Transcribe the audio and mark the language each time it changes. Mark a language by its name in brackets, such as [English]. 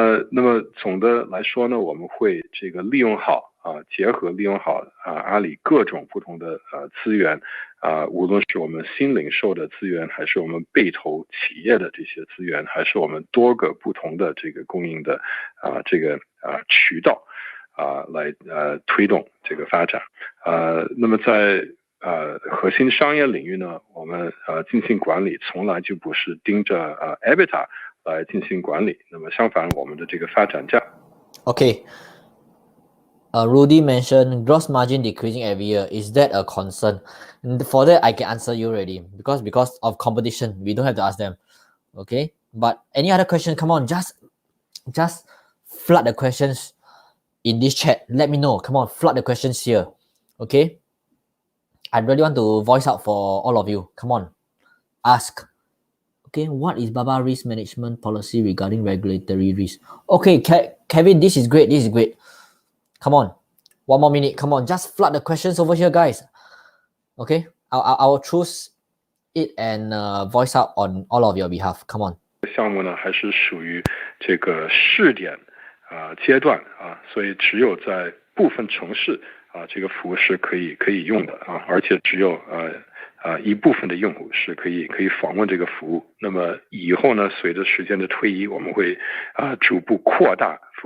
[Chinese] 那么总的来说呢，我们会这个利用好结合利用好阿里各种不同的资源，无论是我们新零售的资源，还是我们被投企业的这些资源，还是我们多个不同的这个供应的这个渠道来推动这个发展。那么在核心商业领域呢，我们进行管理从来就不是盯着EBITDA 来进行管理，那么相反，我们的这个发展价。 [English] Okay. Rudy mentioned gross margin decreasing every year. Is that a concern? And for that, I can answer you already because of competition. We don't have to ask them. Okay. But any other question? Come on, just flood the questions in this chat. Let me know. Come on, flood the questions here. Okay. I really want to voice out for all of you. Come on, ask. Okay, what is Baba risk management policy regarding regulatory risk? Okay, Kevin, this is great. This is great. Come on, one more minute. Come on, just flood the questions over here, guys. Okay, I'll choose it and voice out on all of your behalf. Come on. [Chinese] 项目呢还是属于这个试点阶段所以只有在部分城市这个服务是可以用的而且只有一部分的用户是可以访问这个服务。那么以后呢，随着时间的推移，我们会逐步扩大服务